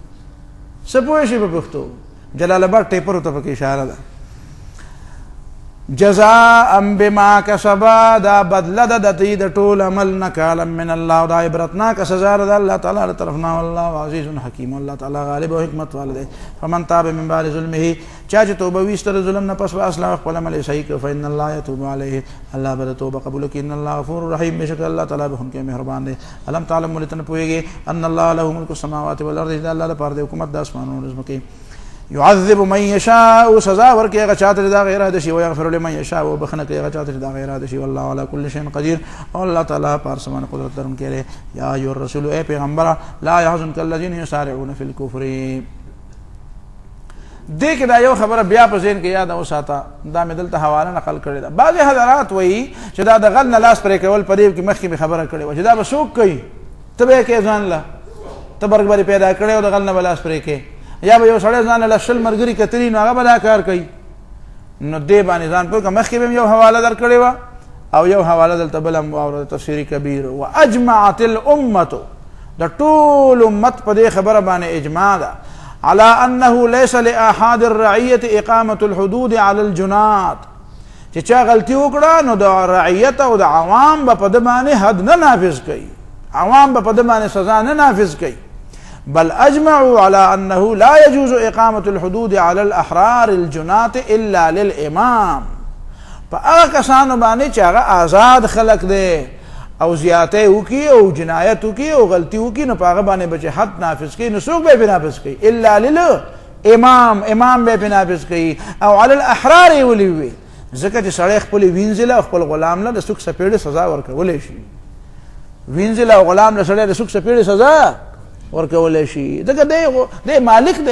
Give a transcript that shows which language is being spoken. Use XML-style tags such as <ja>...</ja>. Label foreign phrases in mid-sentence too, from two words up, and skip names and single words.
<ps>څه پوه شي په پښتو؟ جلال آباد ټیپرو ته پکې اشاره ده.</ps> <ar>جزاء بما کسبا،</ar> <ps>دا بدله ده د دې د ټول عمل</ps> <ar>نکالا من الله،</ar> <ps>دا عبرتناکه سزا ده د الله تعالی له طرف نه.</ps> <ar>والله عزیز حکیم،</ar> <ps>الله تعالی غالب او حکمت والا دی.</ps> <ar>فمن تاب من بعد ظلمه،</ar> <ps>چا چې توبه ویسته د ظلم نه پس واصلح خپل عمل صحیح کړ،</ps> <ar>فإن الله یتوب علیه،</ar> <ps>الله به د توبه قبول کړي.</ps> <ar>ان الله غفور رحیم،</ar> <ps>بشک الله تعالی بخښونکی مهربان دی.</ps> <ar>الم تعلم</ar> <ps>ولې ته نه پوهېږې</ps> <ar>ان الله له ملک السماوات والارض،</ar> <ps>چې د الله لپاره د حکومت د اسمانونو او ځمکې.</ps> <ar>يعذب من يشاء،</ar> <ps>سزا ورکړي هغه چاته چې د هغه اراده شي،</ps> <ar>ويغفر لمن يشاء،</ar> <ps>او بخښنه کوي هغه چاته چې د هغه اراده شي.</ps> <ar>والله على كل شيء قدير،</ar> <ps>او الله تعالی په هر څه باندې قدرت لرونکی دی.</ps> <ar>یا ایها الرسول،</ar> <ps>ای پیغمبره،</ps> <ar>لا يحزنك الذين يسارعون في الكفر.</ar> <ps>دې کې دا یو خبره بیا په ذهن کې یاد وساته، دا مې دلته حواله نقل کړې ده. بعضې حضرات وایي چې دا د غل نه لاس پرې کول په دې کې مخکې مې خبره کړې وه چې دا به څوک کوي، ته به یې کوې ځان له، ته برګبري پیدا کړې او د غل نه به لاس پرې کوې، یا به یو سړی ځان له 20 ملګري کتلي نو هغه به دا کار کوي. نو دې باندې ځان پوه کړه. مخکې به م یو حواله در کړې وه او یو حواله دلته بله م واوره، تفسیري کبیر.</ps> <ar>واجمعت الامة،</ar> <ps>د ټول امت په دې خبره باندې اجماع ده،</ps> <ar>على انه ليس لاحد الرعيه اقامه الحدود على الجنات،</ar> <ps>چې چا غلطي وکړه نو د رعیت او د عوام به په ده باندې حد نه نافذ کوي، عوام به په ده باندې سزا نه نافذ کوي.</ps> <ar>بل اجمعوا على انه لا يجوز اقامه الحدود على الاحرار الجنات الا للامام،</ar> <ps>په هغه کسانو باندې چې هغه آزاد خلق دی او زیاتی وکي او جنایت وکي او غلطي وکي، نو په هغه باندې به چې حد نافذ کوي نو څوک به یې نافذ کوي؟</ps> <ar>الا للامام،</ar> <ps>امام به یې نافذ کوي. او</ps> <ar>على الاحرار</ar> <ps>یې ولې ووي؟ ځکه چې سړی خپلې وینځله او خپل غلام له د سوک سپېړې سزا ورکولی شي، وینځله او غلام له سړی د سوک سپېړې سزا ورکولی شي، ځکه دی مالک دی.</ps>